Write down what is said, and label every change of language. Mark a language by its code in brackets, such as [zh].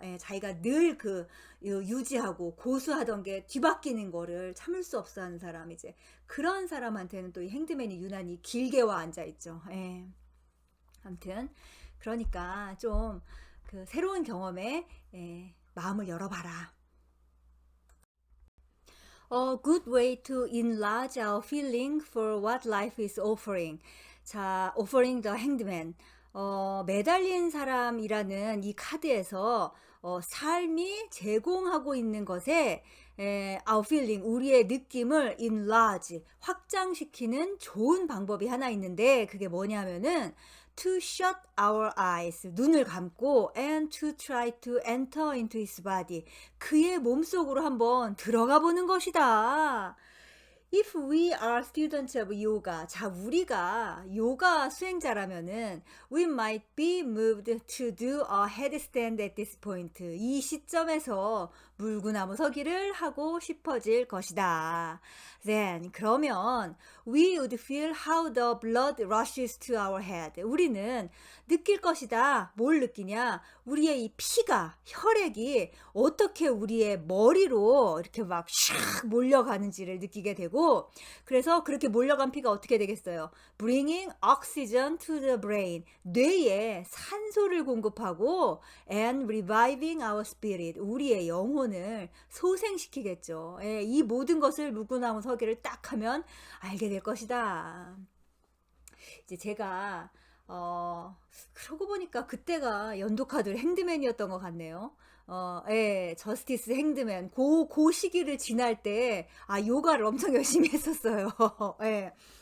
[ko] 예, 자기가 늘 유지하고 고수하던 게 뒤바뀌는 거를 참을 수 없어 하는 사람, 이제 그런 사람한테는 또 이 핸드맨이 유난히 길게 와 앉아 있죠. 예. 아무튼 그러니까 좀 새로운 경험에 마음을 열어봐라. [en] A good way to enlarge our feeling for what life is offering. 자, offering the hanged man. [ko] 매달린 사람이라는 이 카드에서 삶이 제공하고 있는 것에 [en] our feeling, [ko] 우리의 느낌을 enlarge, 확장시키는 좋은 방법이 하나 있는데, 그게 뭐냐면은 [en] to shut our eyes, [ko] 눈을 감고 [en] and to try to enter into his body, [ko] 그의 몸속으로 한번 들어가 보는 것이다. [en] If we are students of yoga, 자, [ko] 우리가 요가 수행자라면은 [en] we might be moved to do a headstand at this point. [ko] 이 시점에서 물구나무 서기를 하고 싶어질 것이다. [en] Then, 그러면 we would feel how the blood rushes to our head. [ko] 우리는 느낄 것이다. 뭘 느끼냐? 우리의 이 피가, 혈액이 어떻게 우리의 머리로 이렇게 막 샥 몰려가는지를 느끼게 되고, 그래서 그렇게 몰려간 피가 어떻게 되겠어요? [en] Bringing oxygen to the brain. [ko] 뇌에 산소를 공급하고 [en] and reviving our spirit. [ko] 우리의 영혼을 소생시키겠죠. 예, 이 모든 것을 물구나무 서기를 딱 하면 알게 될 것이다. 이제 제가 그러고 보니까 그때가 연도카드 핸드맨이었던 것 같네요. 예, 저스티스 핸드맨. 그 시기를 지날 때, 요가를 엄청 열심히 했었어요. 예.